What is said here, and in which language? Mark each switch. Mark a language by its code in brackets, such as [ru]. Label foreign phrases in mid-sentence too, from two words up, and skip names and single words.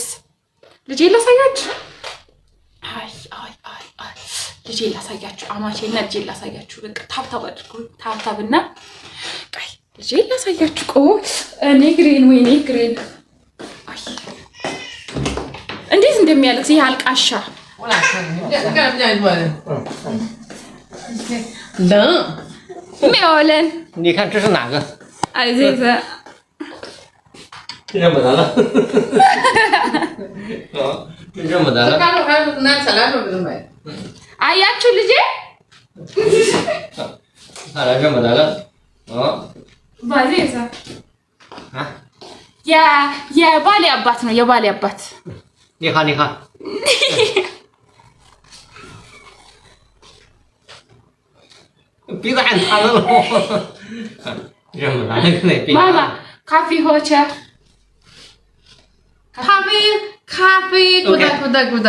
[am] ልጄ ላሳያችሁ። አይ ልጄ ላሳያችሁ። አማቼና ልጄ ላሳያችሁ። በቃ ታብታብ አድርጉ። ታብታብና ቀይ ልጄ ላሳያችሁ። እኔ ግሬን ወይኔ ግሬን አይ እንዴት እንደሚያለቅስ ይሄ አልቃሻ። ሚኦለን [zh] 你看这是哪个？哎，这个认不得了。认不得了。 [am] አያችሁ ልጄ [zh] 看来认不得了。 [am] ባዜዛ የባሌ አባት ነው። የባሌ አባት [zh] 你看，你看。鼻子还塌了。认不得了，那鼻子。妈妈，咖啡喝吃。咖啡咕哒。